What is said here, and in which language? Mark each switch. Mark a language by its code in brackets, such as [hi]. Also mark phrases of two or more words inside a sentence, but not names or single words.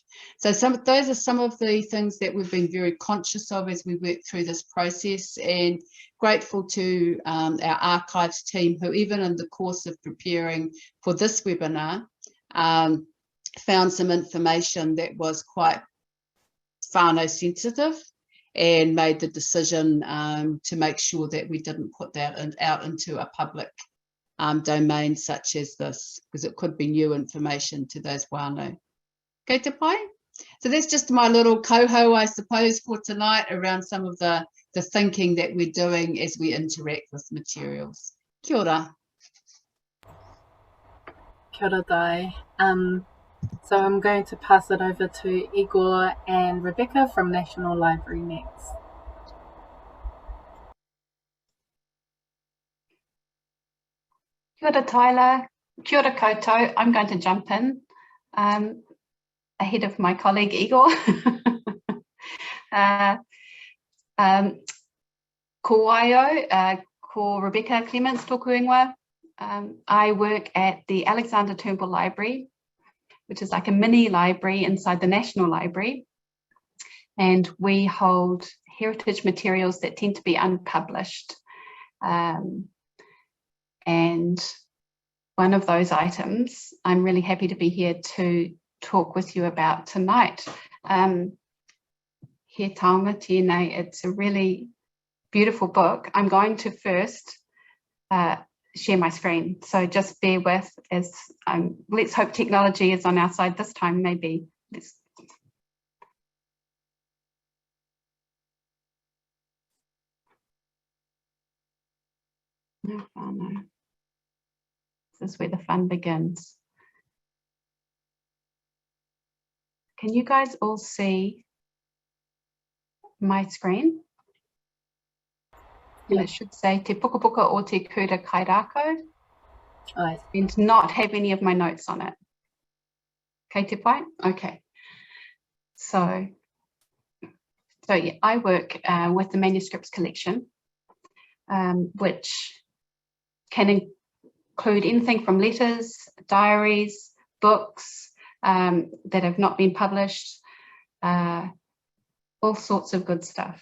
[en] So those are some of the things that we've been very conscious of as we work through this process, and grateful to our archives team who, even in the course of preparing for this webinar, found some information that was quite whānau sensitive and made the decision to make sure that we didn't put that out into a public domain such as this, because it could be new information to those wānau. [mi] Kei te pai? [en] So that's just my little koho, I suppose, for tonight around some of the thinking that we're doing as we interact with materials. [mi] Kia ora. Kia ora dai. [en] So I'm going to pass it over to Igor and Rebecca from National Library next. [mi] Kia ora Tyler, kia ora koutou. [en] I'm going to jump in ahead of my colleague Igor. [mi] Ko waio, ko Rebecca Clements tōku ingoa. [en] I work at the Alexander Turnbull Library, which is like a mini library inside the National Library. And we hold heritage materials that tend to be unpublished. And one of those items I'm really happy to be here to talk with you about tonight. [mi] He taonga tēnei, [en] it's a really beautiful book. I'm going to first share my screen, so just bear with as let's hope technology is on our side this time. Maybe this is where the fun begins. Can you guys all see my screen? And it should say Te Pukapuka o Te Kura Kairako, and not have any of my notes on it. [mi] Kei te pai? [en] Okay. So yeah, I work with the manuscripts collection, which can include anything from letters, diaries, books that have not been published, all sorts of good stuff.